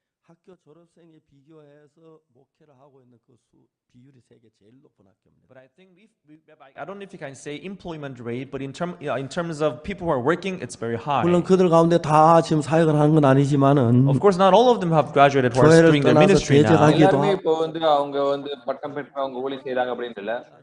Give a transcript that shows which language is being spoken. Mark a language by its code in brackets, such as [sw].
[ko] 학교 졸업생에 비교해서 목회를 하고 있는 그 비율이 세계 제일 높은 학교입니다. [en] But I think I don't know if you can say employment rate, but in terms of people who are working, it's very high. [ko] 물론 그들 가운데 다 지금 사역을 하는 건 아니지만은 [en] Of course, not all of them have graduated who are doing their ministry now. [ta] எல்லாரும் இப்போ வந்து அவங்க வந்து பட்டம் பெற்றவங்க ஊழியம் செய்றாங்க அப்படினு இல்ல.